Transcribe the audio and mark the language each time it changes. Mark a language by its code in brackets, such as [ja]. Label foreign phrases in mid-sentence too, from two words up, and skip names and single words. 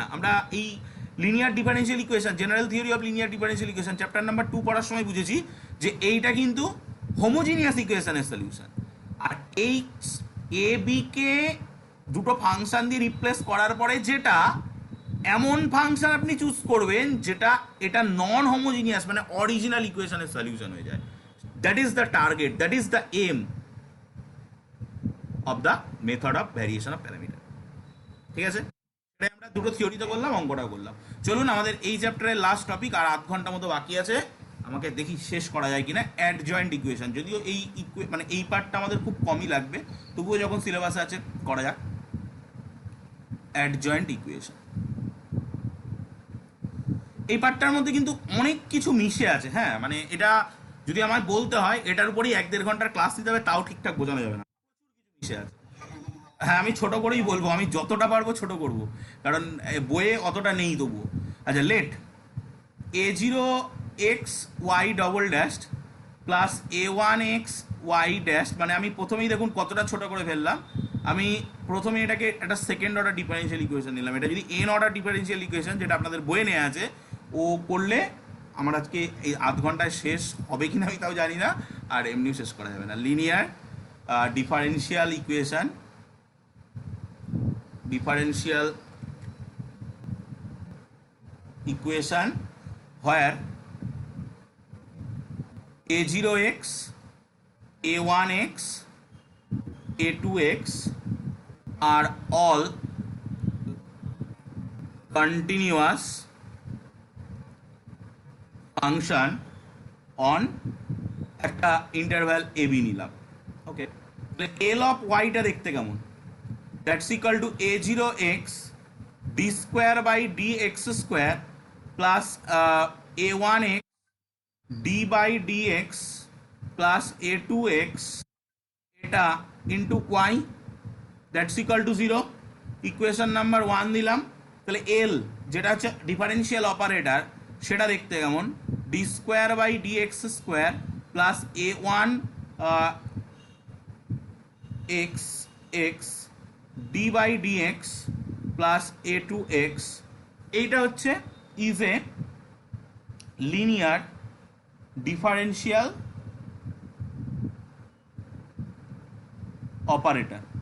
[bn] আমরা এই [en] linear differential equation, general theory of linear differential equation chapter number [bn] 2 পড়ার সময় বুঝেছি যে এইটা কিন্তু হোমোজিনিয়াস ইকুয়েশনের সলিউশন, আর এই এ বি কে দুটো ফাংশন দিয়ে রিপ্লেস করার পরে যেটা এমন ফাংশন আপনি চুজ করবেন যেটা এটা [en] non homogeneous [bn] মানে অরিজিনাল ইকুয়েশনের সলিউশন হয়ে যায়, [en] that is the target, that is the aim of the method of variation of parameter. [bn] ঠিক আছে, এটাই আমরা দুটো থিওরিতে করলাম, অঙ্কটাও করলাম। চলুন আমাদের এই চ্যাপ্টারের লাস্ট টপিক, আর আধ ঘন্টা মতো বাকি আছে, আমাকে দেখি শেষ করা যায় কিনা। [en] adjoint equation, [bn] যদিও এই মানে এই পার্টটা আমাদের খুব কমই লাগবে, তবুও যখন সিলেবাসে আছে করা যাক। [en] adjoint equation, [bn] এই পার্টটার মধ্যে কিন্তু অনেক কিছু মিশে আছে। হ্যাঁ, মানে এটা যদি আমায় বলতে হয় এটার উপরেই 1-1.5 ঘন্টার ক্লাস দিতে হবে, তাও ঠিকঠাক বোঝানো যাবে না, মিশে আছে। হ্যাঁ, আমি ছোট করেই বলবো, আমি যতটা পারবো ছোট করব, কারণ বইয়ে অতটা নেই তবুও। আচ্ছা, [en] let a0x y double dash plus a1x y dash, [bn] মানে আমি প্রথমেই দেখুন কতটা ছোট করে ফেললাম। আমি প্রথমে এটাকে একটা [en] second order differential equation [bn] নিলাম। এটা যদি [en] n order differential equation, [bn] যেটা আপনাদের বইয়ে নেওয়া আছে, ও করলে আমার আজকে এই আধ ঘন্টায় শেষ হবে কিনা আমি তাও জানি না, আর এমনিও শেষ করা যাবে না। [en] linear differential equation, differential equation where a0x, a1x, a2x are all continuous function on [bn] একটা ইন্টারভ্যাল এ বি নিলাম। ওকে, এল অফ ওয়াইটা দেখতে কেমন? [en] That's equal to a0x d square by dx square plus a1x d by dx plus a2x এটা into y, that's equal to 0। equation number [bn] 1 দিলাম। তাহলে এল যেটা হচ্ছে [en] differential operator, [bn] সেটা দেখতে কেমন? [en] d square by dx square plus a1 x x d by dx plus a2x, [bn] এইটা হচ্ছে [en] is a linear differential operator.